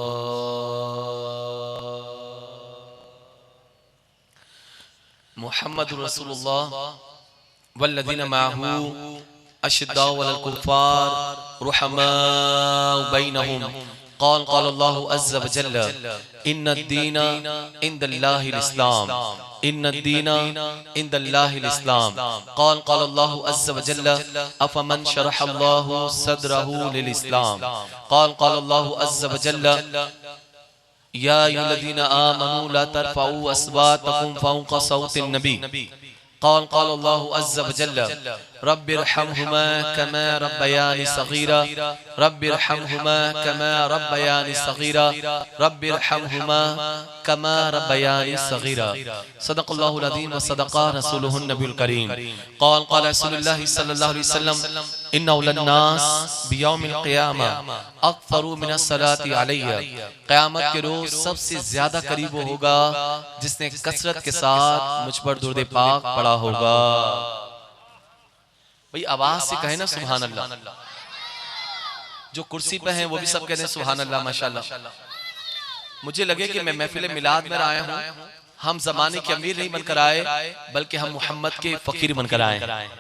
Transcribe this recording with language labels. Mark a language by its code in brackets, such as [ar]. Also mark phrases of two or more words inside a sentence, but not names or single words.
[ar] محمد رسول الله والذين معه أشداء على الكفار رحماء بينهم قال الله عز وجل إن الدين عند الله الإسلام إن الدين عند الله الإسلام قال الله عز و جل أفمن شرح الله صدره للإسلام قال الله عز وجل يا أيها الذين آمنوا لا ترفعوا أصواتكم فوق صوت النبي قال الله عز وجل رب ارحمهما كما ربياني صغيرا رب ارحمهما كما ربياني صغيرا رب ارحمهما كما ربياني صغيرا. صدق الله العظيم وصدق رسوله النبي الكريم. قال رسول الله صلى الله عليه وسلم إن أولى الناس بيوم القيامة أكثر من الصلاة علي. [ur] قیامت کے روز سب سے زیادہ قریب ہوگا جس نے کثرت کے ساتھ مجھ پر درود پاک پڑھا ہوگا. بھائی آواز سے کہے نا [ar] سبحان الله. [ur] جو کرسی پے ہیں وہ بھی سب کہتے ہیں [ar] سبحان الله ما شاء الله. [ur] مجھے لگے کہ میں محفل میلاد میں آیا ہوں، ہم زمانے کے امیر نہیں بن کر آئے بلکہ ہم محمد کے فقیر بن کر آئے ہیں.